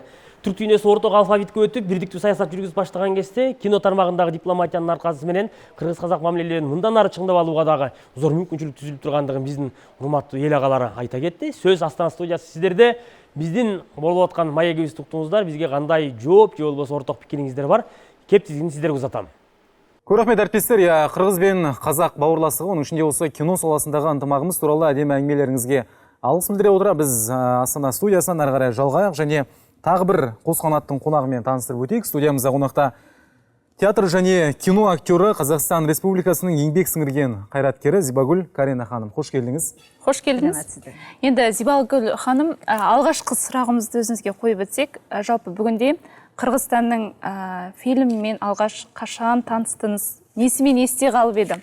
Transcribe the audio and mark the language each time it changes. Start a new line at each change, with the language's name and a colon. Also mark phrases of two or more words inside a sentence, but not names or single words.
Kyrgyz: Түрк дүйнөсү орток алфавитке өтүп, бирдиктүү саясат жүргүзүп баштаган кезде кино тармагындагы дипломатиянын аркасы менен кыргыз-казак мамилелерин мындан ары чыңдап алууга дагы зор мүмкүнчүлүк түзүлүп тургандыгын биздин урматтуу эл агалары айта кетти. Сөз Астана студиясы сиздерде. Биздин болуп аткан маегибизди уктуңуздар, бизге кандай жооп же болбосо орток пикириңиздер бар? Кеп тизгини сиздерге узатам.
Kazakh: Көп рахмет әріптестер.
Kyrgyz: Кыргыз бен казак бауырластыгы, онун ичинде болсо кино саласындагы ынтымагыбыз тууралуу адем
Kazakh: әңгимелериңизге алғыс билдире отура.
Kyrgyz: Биз Астана студиясынан ары карай жалгайык
Kazakh: және тағы бір қос қанаттың қонағымен таныстырып өтейік. Студиямызда қонақта театр және кино актері, Қазақстан Республикасының еңбек сіңірген қайраткері Зибагүл Карина ханым. Қош келдіңіз. Қош келдіңіз. Енді Зибагүл ханым, алғашқы сұрағымызды өзіңізге қойып өтсек, жалпы бүгінде Қырғызстанның фильмімен алғаш қашан таныстыңыз, несімен есте қалып еді?